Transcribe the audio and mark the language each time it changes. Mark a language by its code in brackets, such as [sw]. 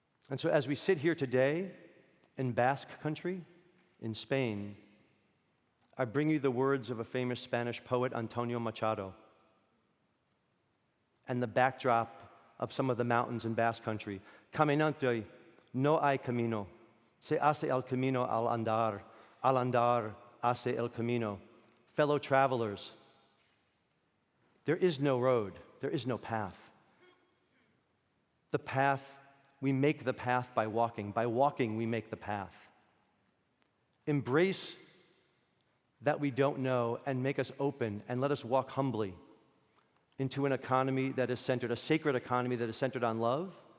[en] And so as we sit here today in Basque country, in Spain, I bring you the words of a famous Spanish poet, Antonio Machado, and the backdrop of some of the mountains in Basque country. [es] Caminante no hay camino, se hace el camino al andar hace el camino. [en] Fellow travelers, there is no road, there is no path. The path, we make the path by walking. By walking, we make the path. Embrace that we don't know and make us open and let us walk humbly into an economy that is centered, a sacred economy that is centered on love